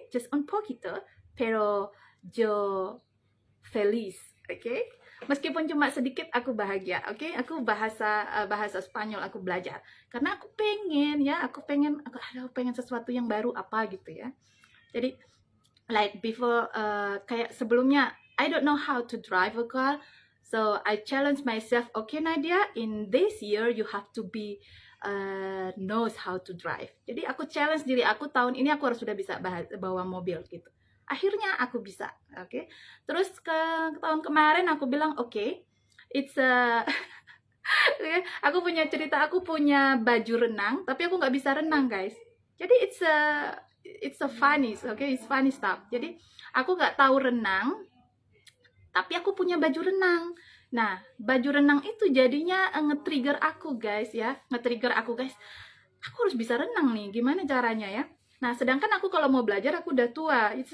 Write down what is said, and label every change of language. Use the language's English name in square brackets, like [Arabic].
[Spanish] Just un poquito, pero yo feliz, ¿ok? [Indonesian] Meskipun cuma sedikit aku bahagia, oke? Okay? Aku bahasa Spanyol aku belajar karena aku pengen sesuatu yang baru apa gitu ya. [English] Jadi like before, [Indonesian] kayak sebelumnya [English] I don't know how to drive a car, so I challenge myself, okay Nadia, in this year you have to be knows how to drive. [Indonesian] Jadi aku challenge diri aku, tahun ini aku harus sudah bisa bawa mobil gitu. Akhirnya aku bisa, oke. Okay? Terus ke tahun kemarin aku bilang, oke, okay, it's aku punya cerita, aku punya baju renang, tapi aku nggak bisa renang guys. [English] Jadi it's a funny, okay, it's funny stuff. [Indonesian] Jadi aku nggak tahu renang, tapi aku punya baju renang. Nah, baju renang itu jadinya nge-trigger aku guys ya, Aku harus bisa renang nih, gimana caranya ya? Nah, sedangkan aku kalau mau belajar aku udah tua.